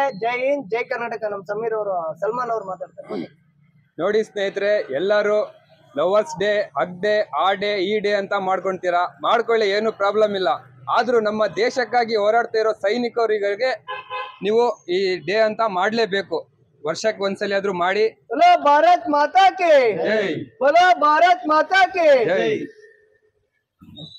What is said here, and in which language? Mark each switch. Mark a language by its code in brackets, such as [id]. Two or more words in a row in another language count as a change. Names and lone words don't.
[hi] जय हिंद, [kn] ಜೈ ಕರ್ನಾಟಕ. ನಮ್ಮ ಸಲ್ಮಾನ್ ಅವ್ರು ಮಾತಾಡ್ತಾರೆ. ನೋಡಿ ಸ್ನೇಹಿತರೆ, ಎಲ್ಲರೂ [en] lovers day, hug day, [kn] ಆ ಡೇ, ಈ ಡೇ ಅಂತ ಮಾಡ್ಕೊಂತೀರಾ. ಮಾಡ್ಕೊಳ್ಳಿ, ಏನು ಪ್ರಾಬ್ಲಮ್ ಇಲ್ಲ. ಆದ್ರೂ ನಮ್ಮ ದೇಶಕ್ಕಾಗಿ ಹೋರಾಡ್ತಾ ಇರೋ ಸೈನಿಕರಿಗೆ ನೀವು ಈ ಡೇ ಅಂತ ಮಾಡ್ಲೇಬೇಕು. ವರ್ಷಕ್ಕೆ ಒಂದ್ಸಲಿ ಆದ್ರೂ ಮಾಡಿ. [hi] बोलो भारत माता की ಜೈ. बोलो भारत माता की ಜೈ.